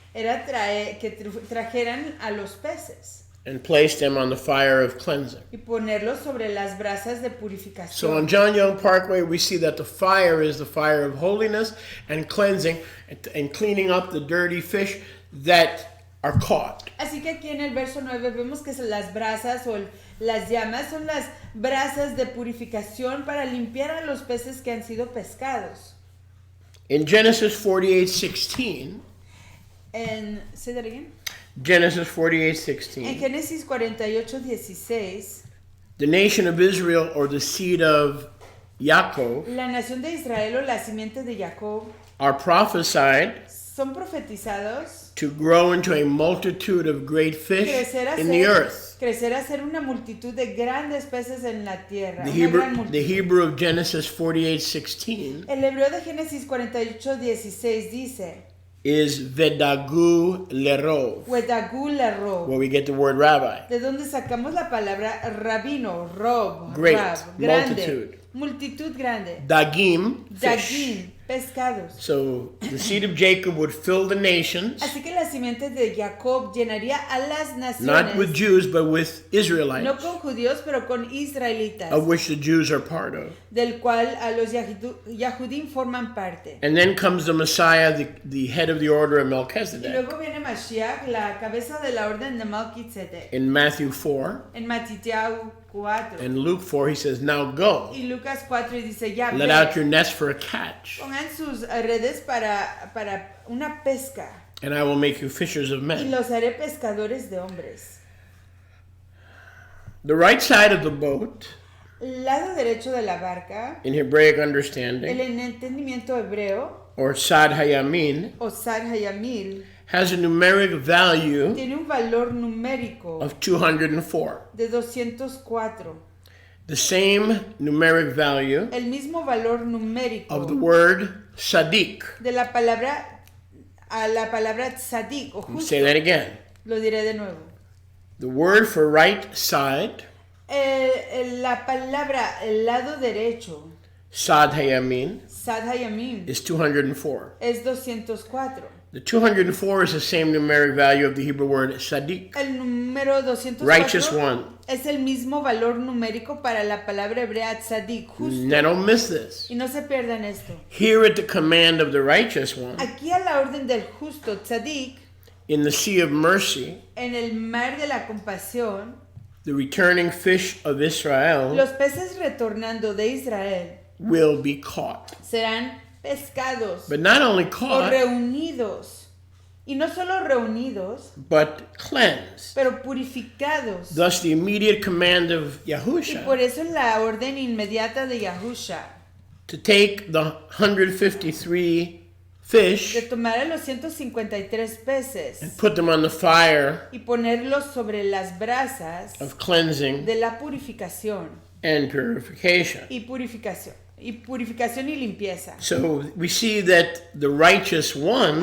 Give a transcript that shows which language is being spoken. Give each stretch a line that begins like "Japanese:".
Spanish: era que trajeran a los peces
English: and place them on the fire of cleansing.
Spanish: y ponerlos sobre las brasas de
English: So
Spanish: purificación.
English: on John Young Parkway, we see that the fire is the fire of holiness and cleansing and cleaning up the dirty fish that are caught.
Spanish: Así que aquí en el verso 9 vemos que las brasas o las llamas son las brasas de purificación para limpiar a los peces que han sido pescados.
English: In Genesis 48:16, Say that again. Genesis
Spanish: En
English: 48:16,
Spanish: Génesis 48:16,
English: the nation of Israel, or the seed of Yaakov,
Spanish: la nación de Israel o la simiente de Jacob
English: are prophesied
Spanish: son profetizados
English: to grow into a multitude of great fish in the earth.
Spanish: crecer a ser una multitud de grandes peces en la tierra.
English: The
Spanish: Una gran
English: Hebrew,
Spanish: multitud.
English: the Hebrew of Genesis 48:16
Spanish: El hebreo de Génesis 48:16 dice:
English: is vedagu lerov,
Spanish: Wedagu lerov.
English: where we get the word rabbi.
Spanish: De donde sacamos la palabra rabino, rob,
English: Great,
Spanish: rab, grande,
English: multitude.
Spanish: multitud grande.
English: Dagim, fish.
Spanish: Dagim, pescados.
English: So the seed of Jacob would fill the nations,
Spanish: Así que la simiente de Jacob llenaría a las
English: not with
Spanish: naciones,
English: Jews, but with
Spanish: no
English: Israelites,
Spanish: con judíos, pero con israelitas,
English: of which the Jews are part of.
Spanish: del cual a los Yahudim forman parte.
English: And then comes the Messiah, the head of the order of
Spanish: Y
English: Melchizedek.
Spanish: luego viene Mashiach, la cabeza de la orden de Melquisedec.
English: In Matthew 4
Spanish: En Matityahu 4
English: and Luke 4, he says, now go,
Spanish: y Lucas 4 y dice, ya
English: let
Spanish: ve,
English: out your nets for a catch,
Spanish: pongan sus redes para una pesca
English: and I will make you fishers of
Spanish: y
English: men.
Spanish: los haré pescadores de hombres.
English: The right side of the boat,
Spanish: El lado derecho de la barca,
English: in Hebraic
Spanish: el
English: understanding,
Spanish: entendimiento hebreo,
English: or Sad Hayamin,
Spanish: o Sar Hayamil,
English: has a numeric value
Spanish: tiene un valor numérico
English: of 204.
Spanish: de 204.
English: The same numeric value
Spanish: El mismo valor numérico
English: of the word Sadiq.
Spanish: de la palabra a la palabra tzadik o justo.
English: Say that again.
Spanish: Lo diré de nuevo.
English: The word for right side,
Spanish: La palabra el lado derecho,
English: Sad Hayamin,
Spanish: Sad Hayamim,
English: is 204.
Spanish: es 204.
English: The 204 is the same numeric value of the Hebrew word Sadiq,
Spanish: El número 204
English: righteous one.
Spanish: es el mismo valor numérico para la palabra hebrea tzadik, justo.
English: Now don't miss this.
Spanish: Y no se pierdan esto.
English: Here at the command of the righteous one,
Spanish: Aquí a la orden del justo tzadik,
English: in the sea of mercy,
Spanish: en el mar de la compasión,
English: the returning fish of Israel
Spanish: los peces retornando de Israel
English: will be caught.
Spanish: serán pescados
English: But not only
Spanish: o
English: caught,
Spanish: reunidos. Y no solo reunidos,
English: but cleansed.
Spanish: pero purificados.
English: Thus the immediate command of
Spanish: Y
English: Yahusha
Spanish: por eso la orden inmediata de Yahusha
English: to take the 153
Spanish: de
English: fish
Spanish: tomar a los 153 peces
English: and put them on the fire
Spanish: y ponerlos sobre las brasas
English: of cleansing
Spanish: de la purificación
English: and purification.
Spanish: y purificación y limpieza.
English: So we see that the righteous one